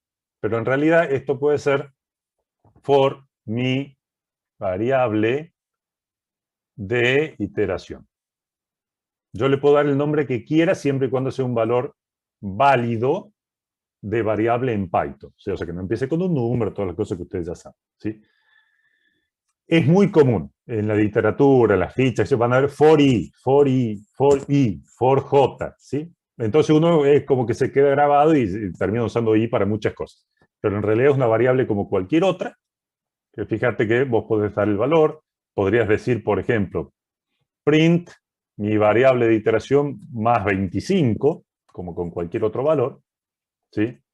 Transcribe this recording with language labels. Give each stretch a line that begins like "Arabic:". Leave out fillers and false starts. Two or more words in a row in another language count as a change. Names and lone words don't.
Spanish: Pero en realidad esto puede ser for mi variable de iteración. Yo le puedo dar el nombre que quiera siempre y cuando sea un valor válido de variable en Python. O sea, que no empiece con un número, todas las cosas que ustedes ya saben, ¿sí? Es muy común en la literatura, en las fichas, van a ver
English: for i, for i, for i, for j,
Spanish: ¿sí? Entonces uno es como que se queda grabado y termina usando i para muchas cosas. Pero en realidad es una variable como cualquier otra, que fíjate que vos podés dar el valor, podrías decir, por ejemplo, print mi variable de iteración más 25, como con cualquier otro valor, ¿sí?